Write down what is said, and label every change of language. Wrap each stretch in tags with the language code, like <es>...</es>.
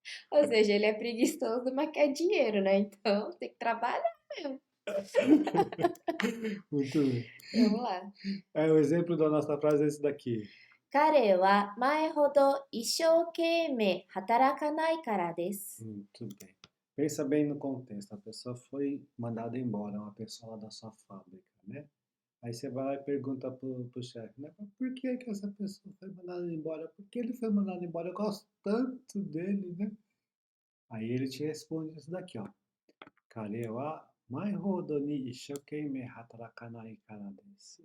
<pt>Ou seja, ele é preguiçoso, mas quer dinheiro, né? Então tem que trabalhar mesmo. Muito bem. Vamos lá. O exemplo da nossa frase é esse daqui.</pt> <ja>彼は前ほど一生懸命働かないからです。</ja> <pt>Muito bem. Pensa bem no contexto. A pessoa foi mandada embora, uma pessoa lá da sua fábrica, né? Aí você vai lá e pergunta pro chefe, né? Por que que essa pessoa foi mandada embora? Por que ele foi mandado embora? Eu gosto tanto dele, né? Aí ele te responde isso daqui, ó.</pt> <ja>Kare wa mai hodo ni ishokeimei hatarakanai kara desu.</ja>